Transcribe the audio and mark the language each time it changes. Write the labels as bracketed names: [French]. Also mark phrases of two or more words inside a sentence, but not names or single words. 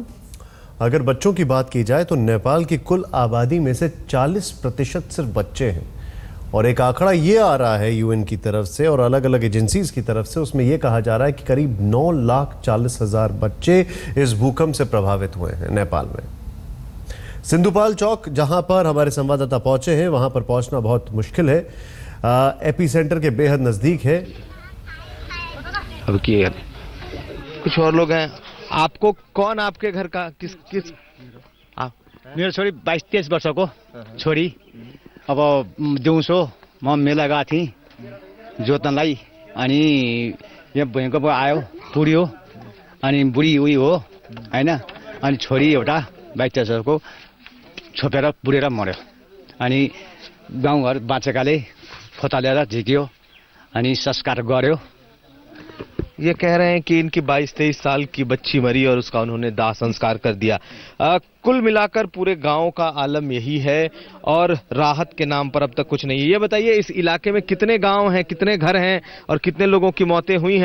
[Hindi] अगर बच्चों की बात की जाए तो नेपाल की कुल आबादी में से 40% सिर्फ बच्चे हैं और एक आंकड़ा ये आ रहा है यूएन की तरफ से और अलग अलग एजेंसीज की तरफ से, उसमें यह कहा जा रहा है कि करीब 9,40,000 बच्चे इस भूकंप से प्रभावित हुए हैं नेपाल में। सिंधुपाल चौक जहां पर हमारे संवाददाता पहुंचे हैं, वहां पर पहुंचना बहुत मुश्किल है। एपी सेंटर के बेहद नजदीक है। अब कुछ और लोग हैं। आपको कौन, आपके घर का किस [Nepali] मेरो छोरी 22-23 वर्षको छोरी। अब दिउँसो म मेला गएको थिएँ जोत्नलाई, अनि यहाँ भुइँको आयो पुड्यो, अनि बुढी उही हो होइन, अनि छोरी एउटा 22 वर्षको छोपेर पुडेर मर्यो। अनि गाउँघर बाँचेकाले फोतालेर झिक्यो अनि संस्कार गर्यो। [Hindi] ये कह रहे हैं कि इनकी 22-23 साल की बच्ची मरी और उसका उन्होंने दाह संस्कार कर दिया। कुल मिलाकर पूरे गांव का आलम यही है और राहत के नाम पर अब तक कुछ नहीं है। ये बताइए इस इलाके में कितने गांव हैं, कितने घर हैं और कितने लोगों की मौतें हुई हैं?